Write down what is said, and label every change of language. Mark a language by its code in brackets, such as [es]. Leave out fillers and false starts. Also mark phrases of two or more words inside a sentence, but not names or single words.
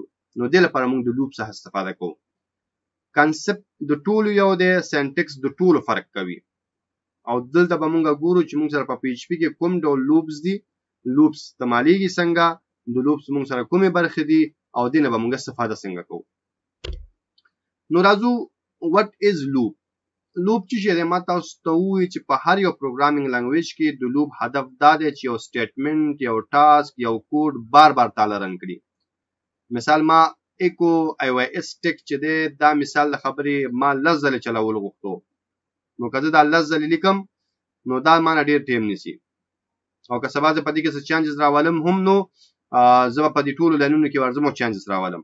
[ps] نو دې لپاره موږ د لوپ څخه استفاده کوو. کنسپټ د ټولو یو دی، سینټکس د ټولو فرق کوي. او دلته به موږ ګورو چې موږ سره په پی ایچ پی کې کوم ډول لوپس دي، لوپس استعمالیږي څنګه، د لوپس موږ سره کومې برخې دي او دې نه به موږ استفاده څنګه کوو. نو راځو [en] what is loop. [ps] لوپ چې دی ما تاسو ته ووایي چې په هر یو [en] programming language [ps] کې د لوپ هدف دا دی چې یو سټیټمنټ، یو ټاسک، یو کوډ بار بار تعالی رن کړي. مثال ما ایکو iOS ټیک چې دی دا مثال د خبرې ما لس ځلې چلول غوښتو، نو که زه دا لس ځلې لیکم نو دا مانه ډېر ټایم نیسي، او که سبا زه په دې کې څه چینجز راولم هم نو زه به په دې ټولو لاینونو کې ورځم او چینجز راولم.